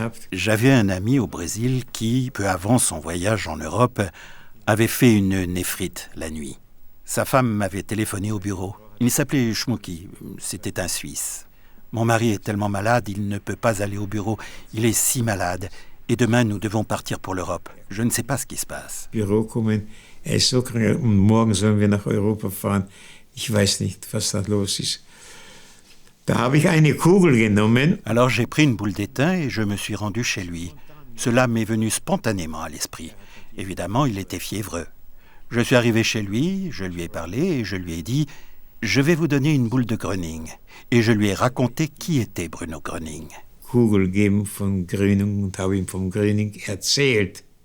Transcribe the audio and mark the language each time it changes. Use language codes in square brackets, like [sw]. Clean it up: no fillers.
[fr] J'avais un ami au Brésil qui, peu avant son voyage en Europe, avait fait une néphrite la nuit. Sa femme m'avait téléphoné au bureau. Il s'appelait Schmucki, c'était un Suisse. Mon mari est tellement malade, il ne peut pas aller au bureau. Il est si malade. Et demain, nous devons partir pour l'Europe. Je ne sais pas ce qui se passe. [de] Er ist so krank und morgen sollen wir nach Europa fahren. Ich weiß nicht, was da los ist. Da habe ich eine Kugel genommen. [fr] Alors j'ai pris une boule d'étain et je me suis rendu chez lui. Cela m'est venu spontanément à l'esprit. Évidemment, il était fiévreux. Je suis arrivé chez lui, je lui ai parlé et je lui ai dit « Je vais vous donner une boule de Gröning ». Et je lui ai raconté qui était Bruno Gröning. [de] Kugel geben von Gröning und habe ihm vom Gröning erzählt.